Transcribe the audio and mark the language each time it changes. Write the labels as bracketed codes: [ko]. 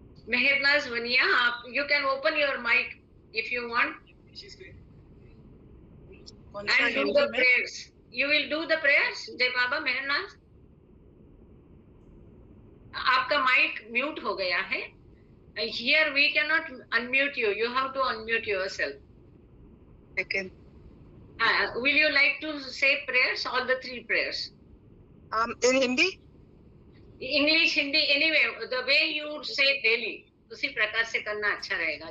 [en] मेहरनाज वनिया, आप, you can open your mic if you want and do the prayers. You will do the prayers? [hi] जय बाबा। मेहरनाज, आपका mic mute हो गया है। [en] Here we cannot unmute you. You have to unmute yourself. Okay. Will you like to say prayers? All the 3 prayers. In Hindi? English, Hindi, anyway, the way you say daily, [hi] उसी प्रकार से करना अच्छा रहेगा।